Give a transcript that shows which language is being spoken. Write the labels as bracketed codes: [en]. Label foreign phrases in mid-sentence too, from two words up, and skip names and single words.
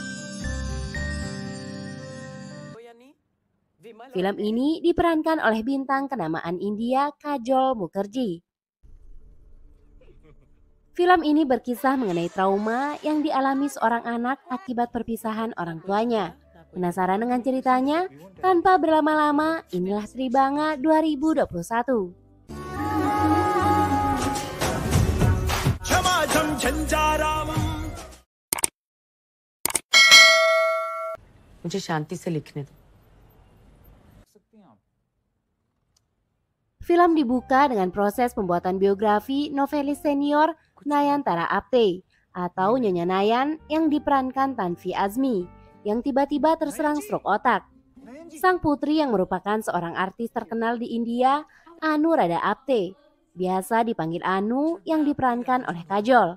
[id] Film ini diperankan oleh bintang kenamaan India Kajol Mukherjee. Film ini berkisah mengenai trauma yang dialami seorang anak akibat perpisahan orang tuanya. Penasaran dengan ceritanya? Tanpa berlama-lama, inilah Tribanga 2021. [hi] मुझे शांति से लिखने दो। [id] Film dibuka dengan proses pembuatan biografi novelis senior Nayantara Apte atau Nyonya Nayan yang diperankan Tanvi Azmi yang tiba-tiba terserang stroke otak. Sang putri yang merupakan seorang artis terkenal di India, Anurada Apte, biasa dipanggil Anu, yang diperankan oleh Kajol.